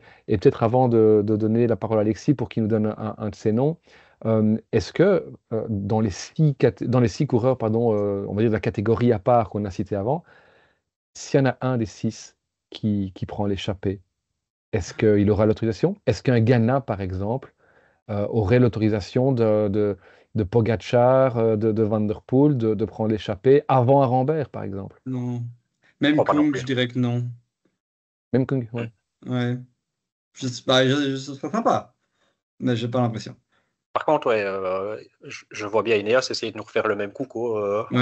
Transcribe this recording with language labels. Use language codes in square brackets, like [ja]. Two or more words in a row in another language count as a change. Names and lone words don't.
[fr] Et peut-être avant de donner la parole à Alexis pour qu'il nous donne un de ces noms, est-ce que dans les 6 coureurs, pardon, on va dire de la catégorie à part qu'on a cité avant, s'il y en a un des 6 qui prend l'échappée, est-ce qu'il aura l'autorisation? Est-ce qu'un Ghana, par exemple, aurait l'autorisation de Pogacar, de Van der Poel, de prendre l'échappée avant Arambert, par exemple? Non. Je Même crois pas non Kung, plus. je dirais que non. Même Kung, ouais. Ouais. Ce serait sympa, mais j'ai pas l'impression. Par contre, ouais, je vois bien Ineos essayer de nous refaire le même coup Ouais.